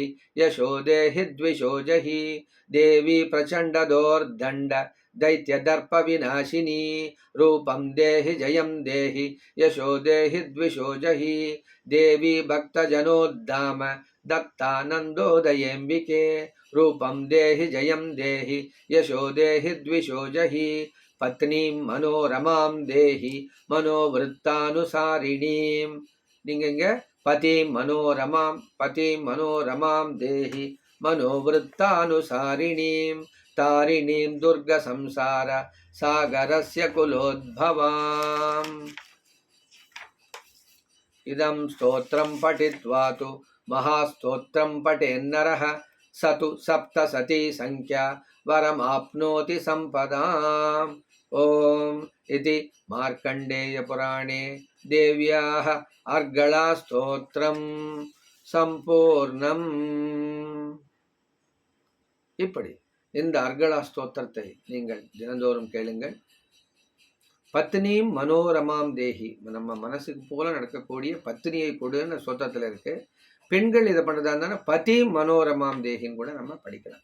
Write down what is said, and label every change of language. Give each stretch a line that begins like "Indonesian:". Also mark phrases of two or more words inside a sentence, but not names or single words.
Sanskrit: यशो देहि द्विषो जहि देवी प्रचंडदोर्दंड दैत्य दर्प विनाशिनी रूपं देहि जयं देहि यशो देहि द्विषो जहि देवी भक्तजनोद्धाम दत्तानंदोदयेम्बिके रूपं देहि जयं देहि यशो देहि द्विषो जहि पत्नीं मनोरमां देहि मनोवृत्तानुसारिणीं
Tamil: நீங்க இங்க
Sanskrit: पतिं मनोरमां देहि मनोवृत्तानुसारिणीं तारिणीं दुर्ग संसार सागरस्य कुलोद्भवाम् इदं स्तोत्रं पठित्वा तु महास्तोत्रं पठेन्नरः स तु सप्तशती संख्या वरम आप्नोति संपदाम् ओम इति मार्कंडेय पुराणे देव्याः अर्गला स्तोत्रम संपूर्णम
Tamil: இப்படி இந்த அர்கலா ஸ்தோத்திரத்தை நீங்கள் தினந்தோறும் கேளுங்கள். பத்னியும்
Sanskrit: मनोरमां देहि,
Tamil: நம்ம மனசுக்கு போல நடக்கக்கூடிய பத்னியை கொடுன்னு ஸ்தோத்திரத்தில் இருக்கு. பெண்கள் இதை பண்ணுறதா இருந்தாலும்
Sanskrit: पतिं मनोरमां देहि
Tamil: கூட நம்ம படிக்கலாம்.